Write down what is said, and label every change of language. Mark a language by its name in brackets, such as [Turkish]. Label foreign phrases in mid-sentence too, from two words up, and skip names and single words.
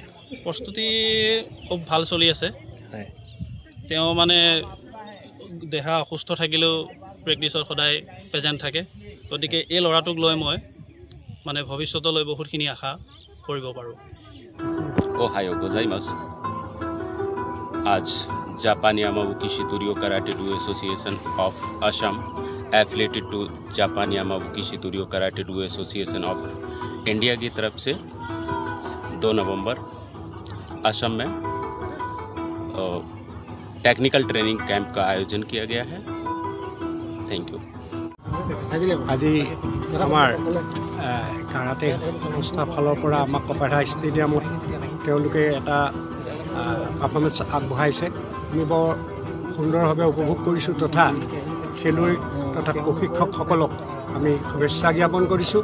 [Assamese] প্ৰস্তুতি খুব ভাল চলি আছে। তেওঁ মানে দেহা অসুস্থ থাকিলেও প্ৰেক্টিছত সদায় প্ৰেজেণ্ট থাকে। গতিকে এই ল'ৰাটোক লৈ মই মানে ভৱিষ্যতলৈ বহুতখিনি আশা কৰিব পাৰোঁ। [Japanese] おはようございます. [Hindi] आज जापान यामाबुकी शितोरियो कराटे डू एसोसिएशन ऑफ असम [English] affiliated to [Hindi] जापान यामाबुकी शितोरियो कराटे डू एसोसिएशन ऑफ इंडिया की तरफ से 2 नवंबर असम में [English] technical training camp [Hindi] का आयोजन किया गया है। [English] thank you. [Assamese] আজি আমাৰ কাৰাটে সংস্থাৰ ফালৰ পৰা আমাক কপাহেৰা ষ্টেডিয়ামত তেওঁলোকে এটা পাৰফৰ্মেঞ্চ আগবঢ়াইছে। আমি বৰ সুন্দৰভাৱে উপভোগ কৰিছোঁ তথা খেলুৱৈ তথা প্ৰশিক্ষকসকলক আমি শুভেচ্ছা জ্ঞাপন কৰিছোঁ।